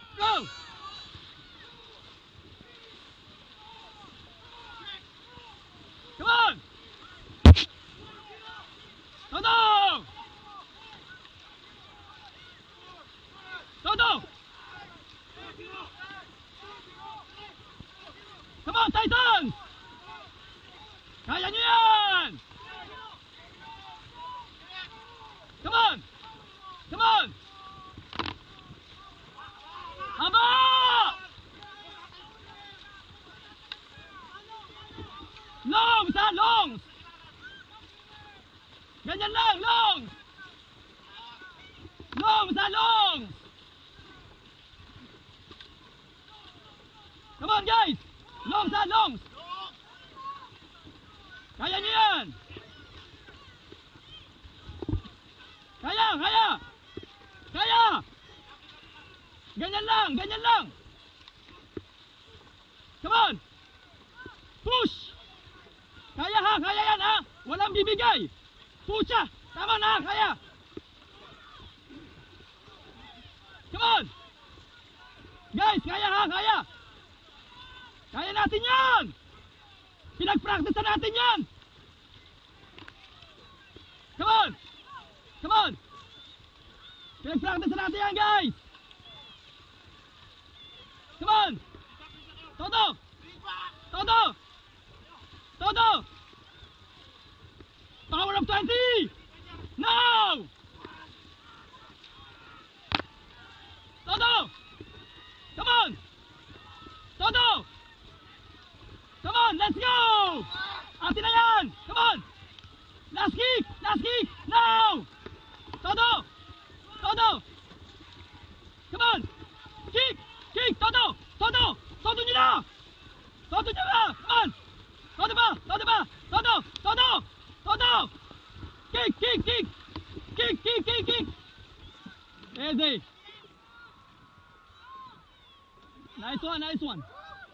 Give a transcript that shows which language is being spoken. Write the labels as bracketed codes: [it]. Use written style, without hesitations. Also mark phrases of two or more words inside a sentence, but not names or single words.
[tl] Todo! [en] Come on! [tl] Todo! Todo! [en] Come on, Titans! [tl] Kaya nyo yan! [en] Come on! Come on! Haba! [tl] Longs ha! Longs! Ganyan lang! Longs! Longs ha! Longs! [en] Come on guys! [tl] Longs ha! Longs! Kaya nyo yan! Kaya! Kaya! Kaya! Ganyan lang! Ganyan lang! [en] Come on! Push! [tl] Kaya ha! Kaya yan ha! Walang bibigay! Push ha! Tama na! Kaya! [en] Come on! [tl] Guys! Kaya ha! Kaya! Kaya natin yan! Pinag-practice na natin yan! [en] Come on! Come on! [tl] Pinag-practice na natin yan guys! [en] Come on! [tl] Todo! Todo! Todo! [en] Power of 20! Now! [tl] Todo! [en] Come on! Todo! Come on, let's go! [tl] Atin na yan! [en] Come on! Last kick! Last kick! Now! [tl] Todo! Todo! [en] Come on! Kick! Kick! [tl] Todo! Todo! Todo nyo na! Todo nyo na! [en] Come on! [tl] Todo ba? Todo ba? Todo! Todo! Todo! [en] Kick! Kick! Kick! Kick! Kick! Kick! Kick! Easy! Nice one! Nice one!